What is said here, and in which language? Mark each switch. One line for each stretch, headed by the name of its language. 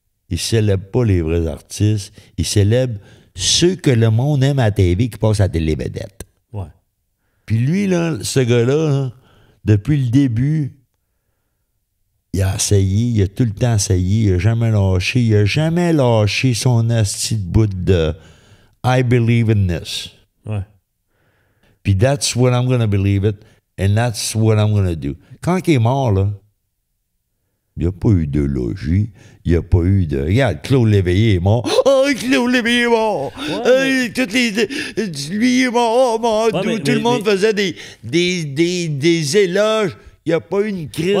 French: Ils célèbrent pas les vrais artistes. Ils célèbrent ceux que le monde aime à la TV qui passent à la télé-vedette. Ouais. Puis lui, là, ce gars-là, là, depuis le début, il a essayé, il a tout le temps essayé, il a jamais lâché son asti de bout de
English: I believe in this.
French: Ouais.
English: Puis that's what I'm gonna believe it, and that's what I'm gonna do.
French: Quand il est mort, là, il n'y a pas eu de logis, il n'y a pas eu de... Regarde, Claude Léveillé est mort. Oh, Claude Léveillé est mort! Ouais, Lui est mort, oh, mort. Ouais, Tout le monde faisait des éloges. Il n'y a pas eu une crise